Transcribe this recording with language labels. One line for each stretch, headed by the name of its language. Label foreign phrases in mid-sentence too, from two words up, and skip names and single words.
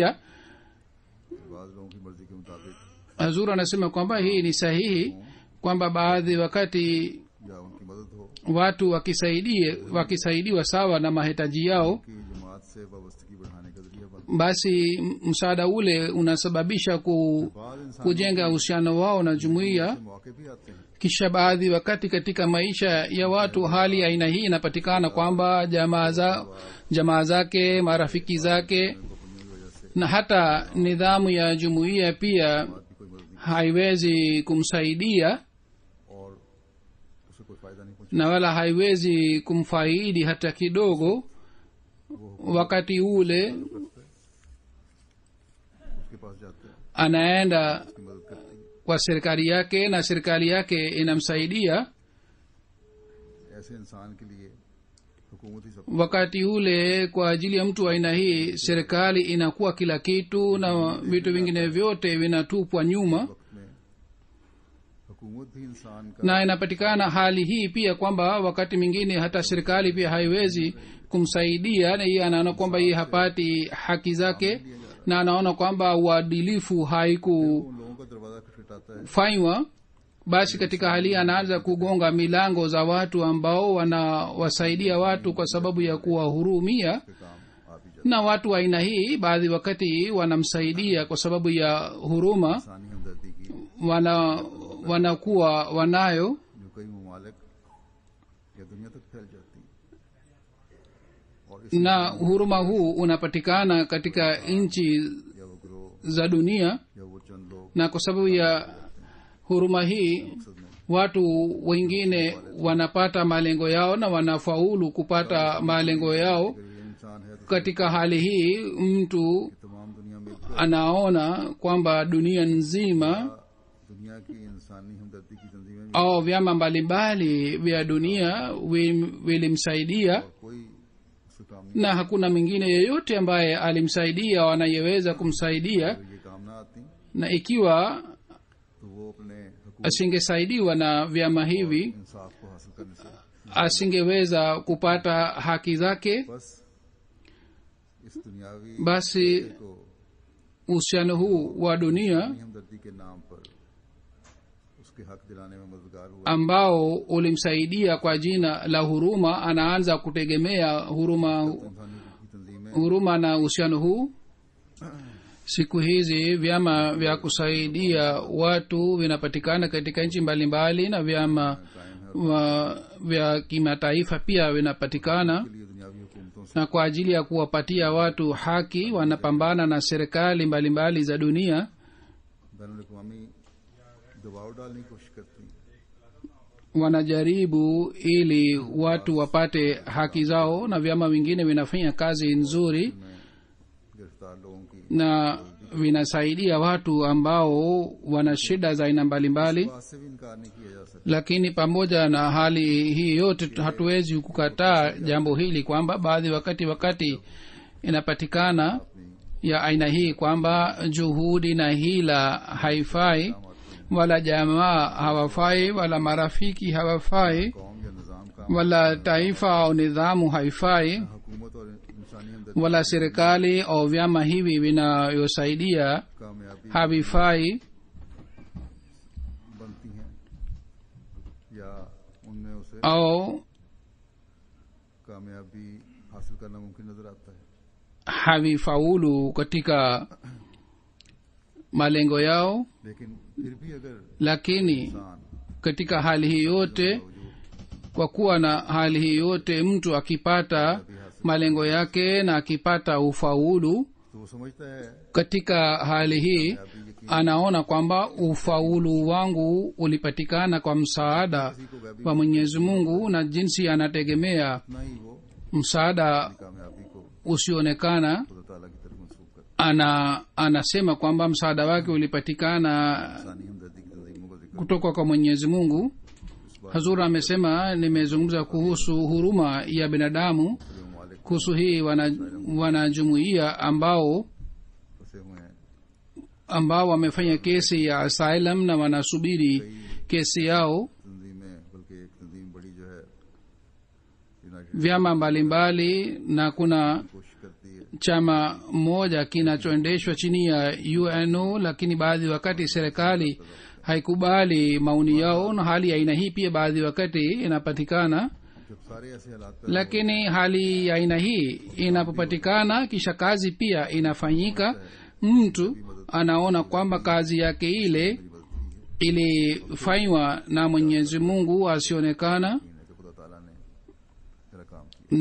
Urdu: بعض لوگوں کی مرضی کے مطابق
Swahili: hazur anasema kwamba hii ni sahihi kwamba baadhi wakati
Urdu: یا ان کی مدد ہو
Swahili: watu wakisaidiwa sawa na mahitaji yao
Urdu: کہ جماعت سے وابستگی بڑھانے کا ذریعہ بن
Swahili: basi msaada ule unasababisha
Urdu: بعض انسان
Swahili: kujenga uhusiano wao na jumuiya
Urdu: سے موقعے بھی آتے ہیں
Swahili: kisha baadhi wakati katika maisha ya watu hali ya aina hii inapatikana kwamba jamaa zake marafiki zake na hata nidhamu ya jumuiya pia
Urdu: بھی کوئی مدد نہیں
Swahili: haiwezi kumsaidia
Urdu: اور اسے کوئی فائدہ نہیں پہنچا
Swahili: na wala haiwezi kumfaidi hata kidogo wakati ule
Urdu: اس کے پاس جاتے ہیں
Swahili: anaenda
Urdu: اس کی مدد کرتے ہیں
Swahili: kwa serikali yake na serikali yake inamsaidia
Urdu: ایسے انسان کے لیے حکومت ہی سب
Swahili: wakati ule kwa ajili ya mtu wa aina hii serikali inakuwa kila kitu na vitu vingine vyote vinatupwa nyuma
Urdu: وقت میں حکومت بھی انسان کا
Swahili: na inapatikana hali hii pia kwamba wakati mwingine hata serikali pia haiwezi kumsaidia na yeye anaona kwamba yeye hapati haki zake na anaona kwamba uadilifu haikufanywa.
Urdu: ان لوگوں کا دروازہ کھٹکھٹاتا ہے
Swahili: Basi katika hali hii anaanza kugonga milango za watu ambao wanawasaidia watu kwa sababu ya kuwahurumia,
Urdu: کہ کام آپ ہی
Swahili: na watu wa aina hii baadhi wakati wanamsaidia kwa sababu ya huruma,
Urdu: انسانی ہمدردی کی
Swahili: wanakuwa wanayo,
Urdu: جو کئی ممالک یا دنیا تک پھیل جاتی ہے اور اس
Swahili: na huruma huu unapatikana katika nchi
Urdu: یا وہ گروہ
Swahili: za dunia,
Urdu: یا وہ چند لوگ
Swahili: na kwa sababu ya huruma hii
Urdu: مقصد میں
Swahili: watu wengine wanapata malengo yao na wanafaulu kupata malengo yao.
Urdu: اگر یہ انسان ہے تو
Swahili: Katika hali hii mtu
Urdu: تمام دنیا میں
Swahili: anaona kwamba dunia nzima
Urdu: دنیا کی انسانی ہمدردی کی تنظیمیں بھی
Swahili: au vyama mbalimbali vya dunia vilimsaidia,
Urdu: کوئی اس کا کام نہیں
Swahili: na hakuna mwingine yeyote ambaye alimsaidia au anayeweza kumsaidia,
Urdu: اگر یہ کام نہ آتی
Swahili: na ikiwa
Urdu: تو وہ اپنے حقوق
Swahili: asingesaidiwa na vyama hivi
Urdu: انصاف کو حاصل کرنے سے
Swahili: asingeweza kupata haki zake.
Urdu: بس اس دنیاوی
Swahili: Basi
Urdu: को
Swahili: uhusiano huu wa dunia
Urdu: ہمدردی کے نام پر اس کے حق دلانے میں مددگار ہوا
Swahili: ambao ulimsaidia kwa jina la huruma anaanza kutegemea
Urdu: انسانی کی تنظیمیں
Swahili: huruma na uhusiano huu. Siku hizi vyama vya kusaidia watu vinapatikana katika nchi mbalimbali na vyama vya kimataifa pia vinapatikana,
Urdu: کے لیے دنیاوی حکومتوں سے
Swahili: na kwa ajili ya kuwapatia watu haki wanapambana na serikali mbalimbali za dunia,
Urdu: بین الاقوامی دباؤ ڈالنے کی کوشش کرتی ہیں
Swahili: wanajaribu ili watu wapate haki zao, na vyama vingine vinafanya kazi nzuri
Urdu: میں گرفتار لوگوں کی
Swahili: na vinasaidia watu ambao wana shida za aina mbalimbali.
Urdu: بات سے بھی انکار نہیں کیا جا سکتا
Swahili: Lakini pamoja na hali hii yote hatuwezi kukataa jambo hili kwamba baadhi wakati inapatikana ya aina hii kwamba juhudi na hila haifai, wala jamaa hawafai, wala marafiki hawafai,
Urdu: قوم یا نظام کا
Swahili: wala taifa au nidhamu haifai,
Urdu: حکومت اور انسانی ہمدردی
Swahili: wala serikali au vyama hivi vinayosaidia
Urdu: कामयाबी
Swahili: havifai,
Urdu: بنتی ہیں یا ان میں اسے
Swahili: au
Urdu: کامیابی حاصل کرنا ممکن نظر آتا ہے
Swahili: havifaulu katika malengo yao.
Urdu: لیکن پھر بھی اگر
Swahili: Lakini
Urdu: इंसान
Swahili: katika hali hii yote, kwa kuwa na hali hii yote, mtu akipata malengo yake na akipata ufaulu
Urdu: تو وہ سمجھتا ہے
Swahili: katika hali hii, anaona kwamba ufaulu wangu ulipatikana kwa msaada wa Mwenyezi Mungu, na jinsi anategemea
Urdu: نہ ہی وہ
Swahili: msaada
Urdu: کامیابی کو
Swahili: usioonekana,
Urdu: خدا تعالیٰ کی طرف منسوب کرتا
Swahili: anasema kwamba msaada wake ulipatikana
Urdu: ہے انسانی ہمدردی کی تنظیموں کا ذکر
Swahili: kutoka kwa Mwenyezi Mungu. Hazur amesema, nimezungumza kuhusu huruma ya binadamu.
Urdu: ममालिक
Swahili: Kuhusu hii wanajumuia ambao
Urdu: پھنسے ہوئے ہیں
Swahili: wamefanya kesi ya asylum na wanasubiri kesi yao.
Urdu: تنظیمیں بلکہ ایک تنظیم بڑی جو ہے یونائیٹڈ
Swahili: Vyama mbalimbali, na kuna
Urdu: کوشش کرتی ہے
Swahili: chama moja kinachoendeshwa chini ya UNO, lakini baadhi wakati serikali haikubali maoni yao, na hali ya aina hii pia baadhi wakati inapatikana.
Urdu: جب سارے ایسے حالات
Swahili: Lakini hali ya aina hii inapopatikana, kisha kazi pia inafanyika, mtu anaona kwamba kazi yake ile ilifanywa na Mwenyezi Mungu asionekana,
Urdu: کہ خدا تعالیٰ نے تیرا کام کیا